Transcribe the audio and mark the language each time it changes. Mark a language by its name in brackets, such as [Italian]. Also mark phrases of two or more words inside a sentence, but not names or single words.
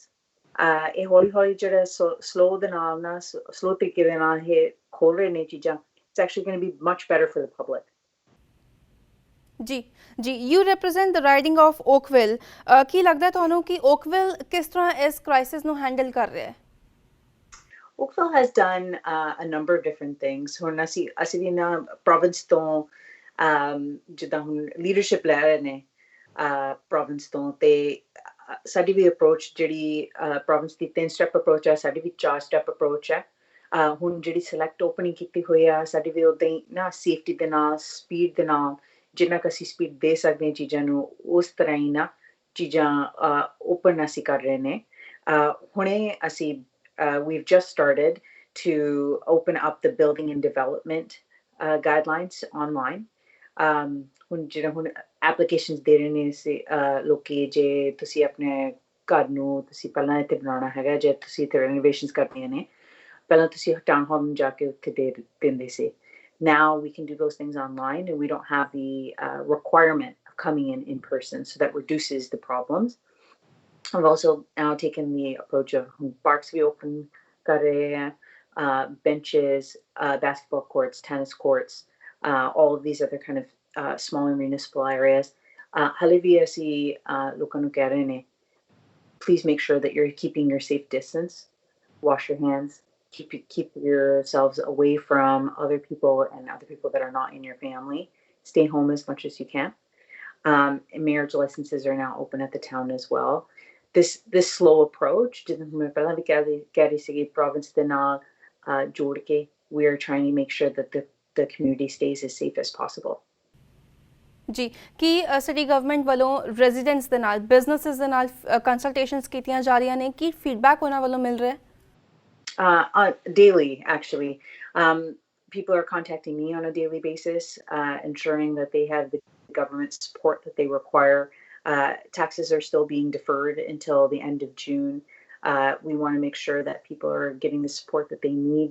[Punjabi] ਇਹ ਹੌਲੀ ਜਿਹੜਾ ਸਲੋ ਦੇ ਨਾਲ ਨਾ ਸਲੋ ਤਰੀਕੇ ਦੇ ਨਾਲ ਇਹ ਖੋਲ ਰਹੇ ਨੇ ਚੀਜ਼ਾਂ, [English] it's actually going to be much better for the public. [Punjabi] ਜੀ ਜੀ, [English] you represent the riding of Oakville. [Punjabi] ਕੀ ਲੱਗਦਾ ਤੁਹਾਨੂੰ ਕਿ ਓਕਵਿਲ ਕਿਸ ਤਰ੍ਹਾਂ ਇਸ ਕ੍ਰਾਈਸਿਸ ਨੂੰ ਹੈਂਡਲ ਕਰ ਰਿਹਾ ਹੈ? [English] Oakville has done a number of different things. [Punjabi] ਹੁਣ ਅਸੀਂ ਵੀ ਨਾ ਪ੍ਰੋਵਿੰਸ ਤੋਂ ਜਿੱਦਾਂ ਹੁਣ ਲੀਡਰਸ਼ਿਪ ਲੈ ਰਹੇ ਨੇ ਪ੍ਰੋਵਿੰਸ ਤੋਂ, ਤੇ ਸਾਡੀ ਵੀ ਅਪਰੋਚ ਜਿਹੜੀ ਪ੍ਰੋਵਿੰਸ ਦੀ 3 [English] step approach [Punjabi] ਹੈ, ਸਾਡੀ ਵੀ 4 [English] step approach [Punjabi] ਹੈ। ਹੁਣ ਜਿਹੜੀ [English] select opening [Punjabi] ਕੀਤੀ ਹੋਈ ਆ ਸਾਡੀ ਵੀ ਉੱਦਾਂ ਹੀ ਨਾ ਸੇਫਟੀ ਦੇ ਨਾਲ, ਸਪੀਡ ਦੇ ਨਾਲ, ਜਿੰਨਾ ਕੁ ਅਸੀਂ ਸਪੀਡ ਦੇ ਸਕਦੇ ਹਾਂ ਚੀਜ਼ਾਂ ਨੂੰ, ਉਸ ਤਰ੍ਹਾਂ ਹੀ ਨਾ ਚੀਜ਼ਾਂ ਓਪਨ ਅਸੀਂ ਕਰ ਰਹੇ ਨੇ। ਹੁਣੇ ਅਸੀਂ [English] we've just started to open up the building and development guidelines online. [Punjabi] ਹੁਣ ਜਿਹੜਾ ਹੁਣ ਐਪਲੀਕੇਸ਼ਨਸ ਦੇ ਰਹੇ ਨੇ ਲੋਕੀ, ਜੇ ਤੁਸੀਂ ਆਪਣੇ ਘਰ ਨੂੰ ਤੁਸੀਂ ਪਹਿਲਾਂ ਇੱਥੇ ਬਣਾਉਣਾ ਹੈਗਾ, ਜੇ ਤੁਸੀਂ ਇੱਥੇ ਰੈਨੋਵੇਸ਼ਨਸ ਕਰਨੀਆਂ ਨੇ, ਪਹਿਲਾਂ ਤੁਸੀਂ [English] town hall [Punjabi] ਨੂੰ ਜਾ ਕੇ ਉੱਥੇ ਦਿੰਦੇ ਸੀ। [English] Now we can do those things online and we don't have the requirement of coming in person, so that reduces the problems. I've also now taken the approach of parks we open [Punjabi] ਕਰ ਰਹੇ ਹੈਂ, [English] benches, basketball courts, tennis courts, all of these other kind of smaller municipal areas. [Punjabi] ਹਾਲੇ ਭੀ ਅਸੀਂ ਲੋਕਾਂ ਨੂੰ ਕਹਿ ਰਹੇ ਨੇ, [English] please make sure that you're keeping your safe distance, wash your hands, keep yourselves away from other people and other people that are not in your family. Stay home as much as you can. Marriage licenses are now open at the town as well. This slow approach, we are trying to make sure that the community stays as safe as possible. [Punjabi] ਜੀ, ਕੀ [English] city government [Punjabi] ਵੱਲੋਂ ਰੈਜ਼ੀਡੈਂਟਸ ਦੇ ਨਾਲ, ਬਿਜ਼ਨੈਸਸ ਦੇ ਨਾਲ ਕੰਸਲਟੇਸ਼ਨਸ ਕੀਤੀਆਂ ਜਾ ਰਹੀਆਂ ਨੇ? ਕੀ ਫੀਡਬੈਕ ਉਹਨਾਂ ਵੱਲੋਂ ਮਿਲ ਰਿਹਾ ਹੈ? [English] Daily, actually. People are contacting me on a daily basis, ensuring that they have the government support that they require. Taxes are still being deferred until the end of June. We want to make sure that people are getting the support that they need.